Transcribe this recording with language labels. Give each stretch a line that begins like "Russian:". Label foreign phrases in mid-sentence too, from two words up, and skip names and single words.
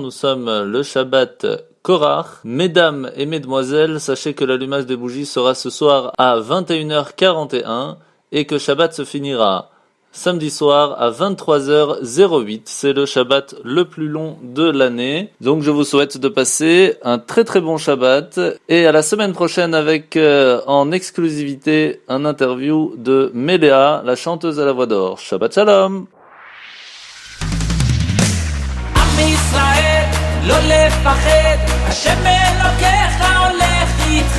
French: Nous sommes le Shabbat Korach. Mesdames et mesdemoiselles, sachez que l'allumage des bougies sera ce soir à 21h41 et que Shabbat se finira samedi soir à 23h08. C'est le Shabbat le plus long de l'année. Donc je vous souhaite de passer un très très bon Shabbat et à la semaine prochaine avec en exclusivité un interview de Méléa, la chanteuse à la voix d'or.
Hebrew: שבת שלום. לא לפחד, השם אלוקיך הולך איתך.